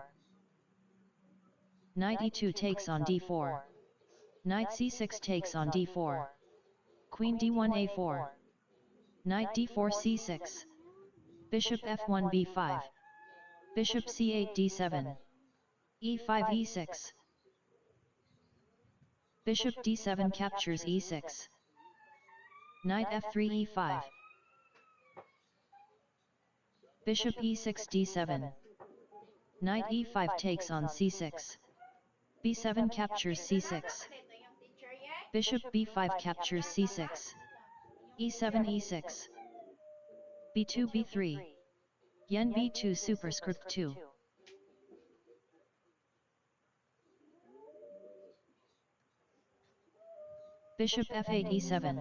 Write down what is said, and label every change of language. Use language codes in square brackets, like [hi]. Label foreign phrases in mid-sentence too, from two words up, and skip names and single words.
[en] Knight E2 takes on D4. Knight C6 takes on D4. Queen D1 A4. Knight D4 C6. Bishop F1 B5. Bishop C8 D7. E5 E6. Bishop D7 captures E6. Knight F3 E5. Bishop e6 d7. Knight e5 takes on c6. b7 captures c6. Bishop b5 captures c6. e7 e6. b2 b3. Yen b2 superscript 2. Bishop f8 e7.